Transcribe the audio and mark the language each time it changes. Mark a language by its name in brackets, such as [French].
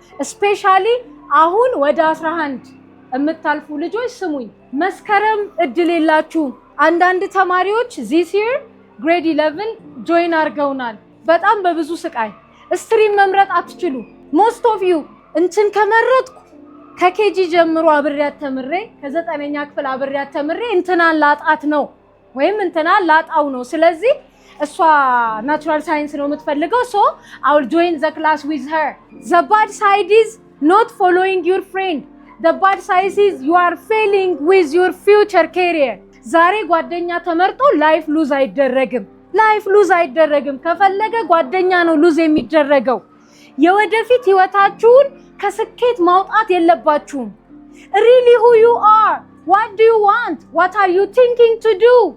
[Amharic] ስፔሻሊ አሁን ወደ 11 የምታልፉ ልጆች ስሙኝ፣ መስከረም እድል የላችሁ። አንዳንድ ተማሪዎች [English] this year grade 11 [Amharic] ጆይን አድርገውናል በጣም በብዙ ስቃይ። ስትሪም መምረጥ አትችሉ። [English] most of you [Amharic] እንትን ከመረጥኩ ከኬጂ ጀምሮ አብሬያት ተምሬ ከ9ኛ ክፍል አብሬያት ተምሬ እንትናን ላጣት ነው ወይም እንትናን ላጣው ነው። ስለዚህ እሷ ናቹራል ሳይንስ ነው የምትፈልገው [English] so I will join the class with her. The bad side is not following your friend. The bad side is you are failing with your future career. [Amharic] ዛሬ ጓደኛ ተመርጦ ላይፍ ሉዝ አይደረግም። ላይፍ ሉዝ አይደረግም። ከፈለገ ጓደኛ ነው ሉዝ የሚደረገው። የወደፊት ህይወታችሁን ከስኬት ማውጣት የለባችሁም። [English] really who you are, what do you want, what are you thinking to do?